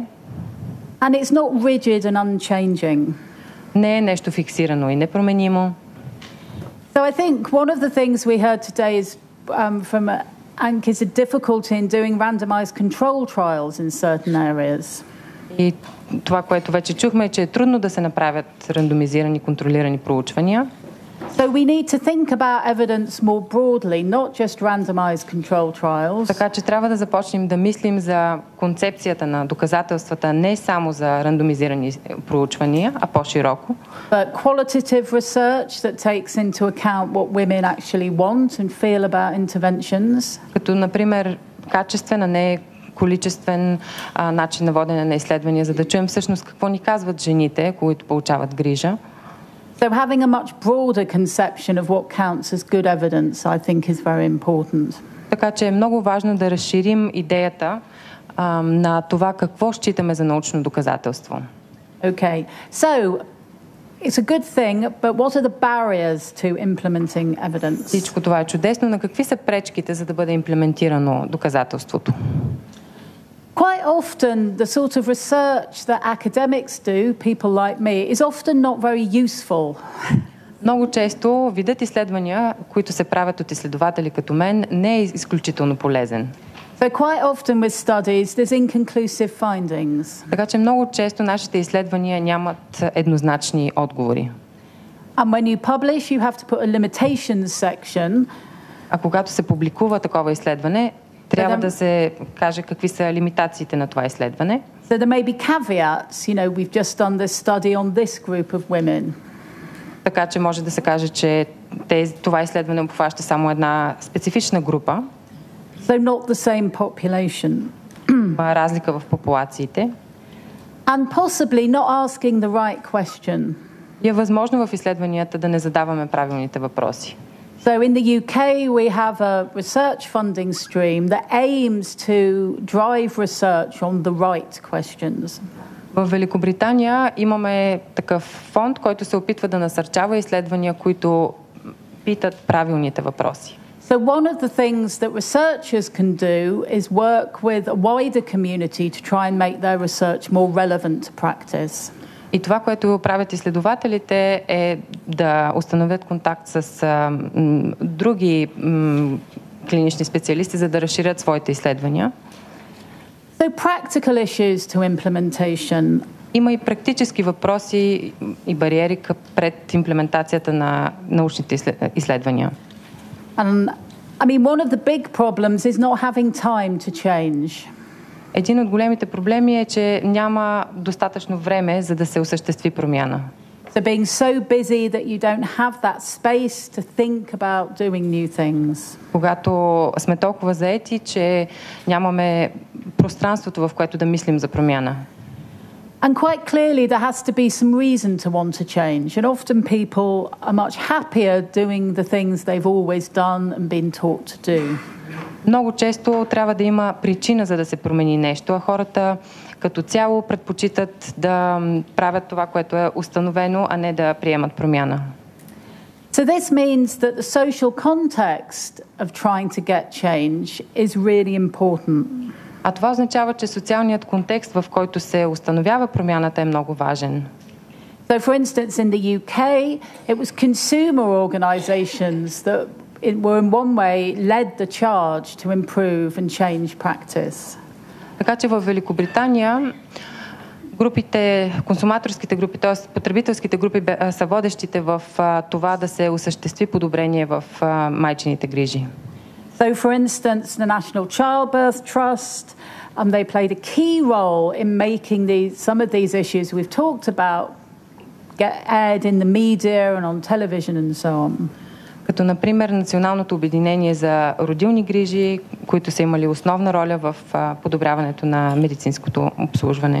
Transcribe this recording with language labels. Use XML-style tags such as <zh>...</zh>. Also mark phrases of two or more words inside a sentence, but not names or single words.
<en>And it's not rigid and unchanging.</en> <bg>Не е нещо фиксирано и непроменимо.</bg> <en>So I think one of the things we heard today is from Ank is a difficulty in doing randomized control trials in certain areas.</en> <bg>И това, което вече чухме, е, че е трудно да се направят рандомизирани, контролирани проучвания.</bg> <en>So we need to think about evidence more broadly, not just randomized control trials.</en> <bg>Така че трябва да започнем да мислим за концепцията на доказателствата не само за рандомизирани проучвания, а по-широко.</bg> <en>But qualitative research that takes into account what women actually want and feel about interventions.</en> <bg>Като, например, качествен, а не количествен начин на водене на изследвания, за да чуем всъщност какво ни казват жените, които получават грижа.</bg> <en>So having a much broader conception of what counts as good evidence, I think, is very important.</en> <bg>Така че е много важно да разширим идеята на това какво считаме за научно доказателство.</bg> <en>Okay, so it's a good thing, but what are the barriers to implementing evidence?</en> <bg>Всичко това е чудесно, но какви са пречките, за да бъде имплементирано доказателството?</bg> <en>Quite often, the sort of research that academics do, people like me, is often not very useful.</en> <bg>Много често видът изследвания, които се правят от изследователи като мен, не е изключително полезен.</bg> <en>So quite often with studies, there's inconclusive findings.</en> <bg>Така че много често нашите изследвания нямат еднозначни отговори.</bg> <en>And when you publish, you have to put a limitations section.</en> <bg>А когато се публикува такова изследване, трябва да се каже какви са лимитациите на това изследване.</bg> <en>So there may be caveats, you know, we've just done this study on this group of women.</en> <bg>Така че може да се каже, че това изследване обхваща само една специфична група.</bg> <en>So not the same population.</en> <bg>Разлика в популациите.</bg> <en>And possibly not asking the right question.</en> <bg>И е възможно в изследванията да не задаваме правилните въпроси.</bg> <en>So in the UK, we have a research funding stream that aims to drive research on the right questions.</en> <bg>В Великобритания имаме такъв фонд, който се опитва да насърчава изследвания, които питат правилните въпроси.</bg> <en>So one of the things that researchers can do is work with a wider community to try and make their research more relevant to practice.</en> <bg>И това, което правят изследователите, е да установят контакт с други клинични специалисти, за да разширят своите изследвания.</bg> <en>So practical issues to implementation.</en> <bg>Има и практически въпроси и бариери пред имплементацията на научните изследвания.</bg> <en>And I mean, one of the big problems is not having time to change.</en> <bg>Един от големите проблеми е, че няма достатъчно време, за да се осъществи промяна.</bg> <en>So being so busy that you don't have that space to think about doing new things.</en> <bg>Когато сме толкова заети, че нямаме пространството, в което да мислим за промяна.</bg> <en>And quite clearly there has to be some reason to want to change. And often people are much happier doing the things they've always done and been taught to do.</en> <bg>Много често трябва да има причина, за да се промени нещо, а хората като цяло предпочитат да правят това, което е установено, а не да приемат промяна.</bg> <en>So this means that the social context of trying to get change is really important.</en> <bg>А това означава, че социалният контекст, в който се установява промяната, е много важен.</bg> <en>So for instance in the UK it was consumer organisations that were in one way led the charge to improve and change practice.</en> <bg>Така че в Великобритания групите, консуматорските групи, т.е. потребителските групи са водещите в това да се осъществи подобрение в майчините грижи.</bg> <en>So for instance the National Childbirth Trust they played a key role in making some of these issues we've talked about get aired in the media and on television and so on.</en> <bg>Като например Националното обединение за родилни грижи, които са имали основна роля в подобряването на медицинското обслужване.</bg>